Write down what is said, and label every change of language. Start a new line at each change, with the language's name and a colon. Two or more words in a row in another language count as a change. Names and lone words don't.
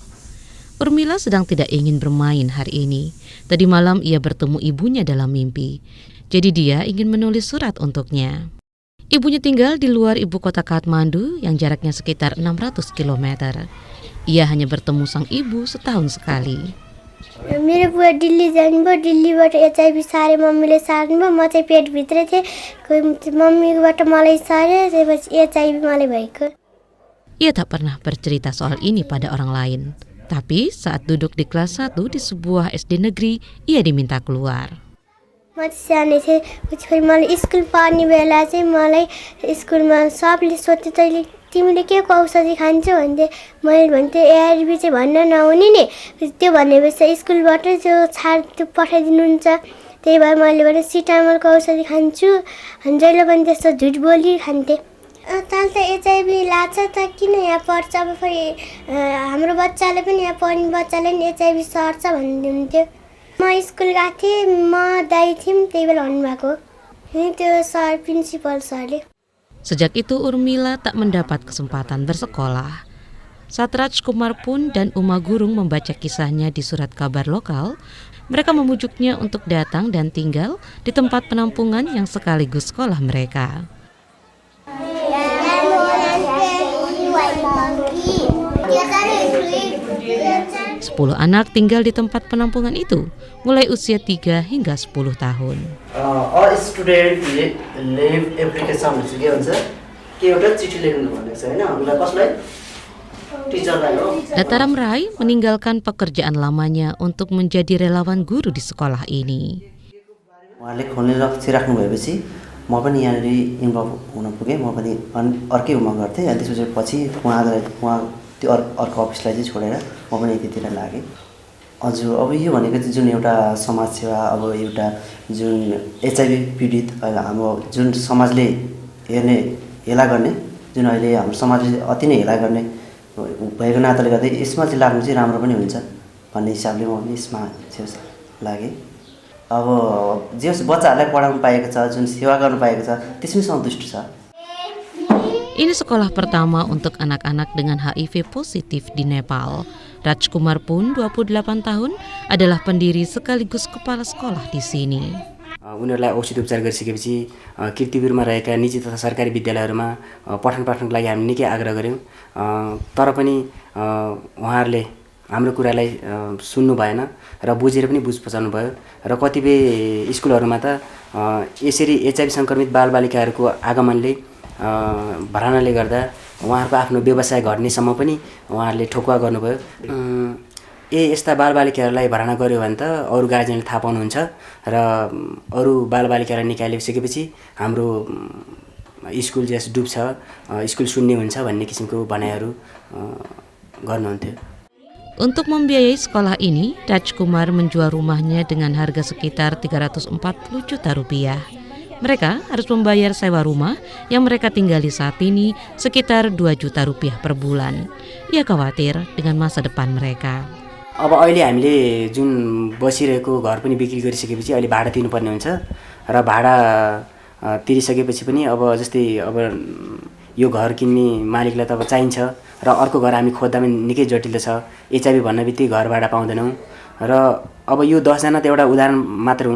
Indonesian: Urmila sedang tidak ingin bermain hari ini. Tadi malam ia bertemu ibunya dalam mimpi. Jadi dia ingin menulis surat untuknya. Ibunya tinggal di luar ibu kota Kathmandu yang jaraknya sekitar 600 km. Ia hanya bertemu sang ibu setahun sekali.
Nepali: मेरो बुवा दिल्ली जानुभयो दिल्लीबाट एचआईभी सारे मम्मीले सार्नुभयो म चाहिँ पेटभित्रै थिएँ मम्मीबाट मलाई सार्यो त्यसपछि एचआईभी मलाई भएको.
Indonesian: Ia tak pernah bercerita soal ini pada orang lain. Tapi saat duduk di kelas 1 di sebuah SD negeri, ia diminta keluar.
Nepali: म चाहिँ सानो थिएँ पछि मलाई स्कुल पढ्ने बेला चाहिँ मलाई स्कुलमा सबले सोध्थे तैँले तिमीले के को औषधि खान्छौ भन्थे मैले भन्थेँ एआरबी चाहिँ भन्न नहुने नि त्यो भनेपछि स्कुलबाट त्यो पठाइदिनुहुन्छ त्यही भएर मैले भने सिटामोलको औषधि खान्छु जहिले पनि त्यस्तो झुट बोली खान्थेँ. तल त एचआईभी लाग्छ त किन यहाँ पढ्छ अब फेरि हाम्रो बच्चाले पनि यहाँ पढ्ने बच्चाले पनि एचआईभी सर्छ भन्नुहुन्थ्यो. म स्कुल गएको थिएँ म दाइ थियौँ त्यही बेला भन्नुभएको त्यो सर प्रिन्सिपल सरले.
Indonesian: Sejak itu Urmila tak mendapat kesempatan bersekolah. Saat Raj Kumar pun dan Uma Gurung membaca kisahnya di surat kabar lokal, mereka memujuknya untuk datang dan tinggal di tempat penampungan yang sekaligus sekolah mereka. Sepuluh anak tinggal di tempat penampungan itu, mulai usia 3 hingga 10 tahun.
English: All student leave application
Nepali: के भन्छ के एउटा चिठी लेख्नु भनेको छ हैन हामीलाई कसलाई टिचरलाई हो.
Indonesian: Dataram Rai meninggalkan pekerjaan lamanya untuk menjadi relawan guru di sekolah ini.
Nepali: उहाँले खोल्ने लक्ष्य राख्नु भएपछि म पनि यहाँनिर इन्भल्भ हुन पुगेँ. म पनि अर्कै उमा गर्थेँ अनि त्यसपछि उहाँ त्यो अर्को अफिसलाई चाहिँ छोडेर म पनि यतितिर लागेँ. हजुर अब यो भनेको चाहिँ जुन एउटा समाज सेवा अब एउटा जुन एचआईभी पीडित हाम्रो जुन समाजले हेला गर्ने जुन अहिले हाम्रो समाजले अति नै हेला गर्ने भएको नाताले गर्दा यसमा चाहिँ लाग्नु चाहिँ राम्रो पनि हुन्छ भन्ने हिसाबले म पनि यसमा लागेँ. अब जे बच्चाहरूलाई पढाउनु पाएको छ जुन सेवा गर्नु पाएको छ त्यसमै सन्तुष्ट छ.
Indonesian: Ini sekolah pertama untuk anak-anak dengan HIV positif di Nepal. Raj Kumar pun 28 tahun adalah pendiri sekaligus kepala sekolah di sini.
Nepali: उनीहरूलाई औषधि उपचार गरिसकेपछि कीर्तिपुरमा रहेका निजी तथा सरकारी विद्यालयहरूमा पठन पाठनको लागि हामी निकै आग्रह गऱ्यौँ. तर पनि उहाँहरूले हाम्रो कुरालाई सुन्नु भएन र बुझेर पनि बुझ पचाउनु भयो र कतिपय स्कुलहरूमा त यसरी एचआईभी सङ्क्रमित बालबालिकाहरूको आगमनले भरानाले गर्दा उहाँहरूको आफ्नो व्यवसाय घट्नेसम्म पनि उहाँहरूले ठोकुवा गर्नुभयो. यस्ता बालबालिकाहरूलाई भर्ना गर्यो भने त अरू गार्जियनले थाहा पाउनुहुन्छ र अरू बालबालिकालाई निकालिसकेपछि हाम्रो स्कुल जस डुब्छ स्कुल शून्य हुन्छ भन्ने किसिमको भनाइहरू गर्नुहुन्थ्यो.
Indonesian: Untuk membiayai sekolah ini, Raj Kumar menjual rumahnya dengan harga sekitar 340 juta rupiah. Mereka harus membayar sewa rumah yang mereka tinggali saat ini sekitar 2 juta rupiah per bulan. Ia khawatir dengan masa depan mereka.
Nepali: अब अहिले हामीले जुन बसिरहेको घर पनि बिक्री गरिसकेपछि अहिले भाडा तिर्नुपर्ने हुन्छ र भाडा तिरिसकेपछि पनि अब जस्तै अब यो घर किन्ने मालिकलाई त अब चाहिन्छ र अर्को घर हामी खोज्दा पनि निकै जटिल छ. एचआईभी भन्ने बित्तिकै घर भाडा पाउँदैनौँ र अब यो 10 जना त एउटा उदाहरण मात्र हुन्.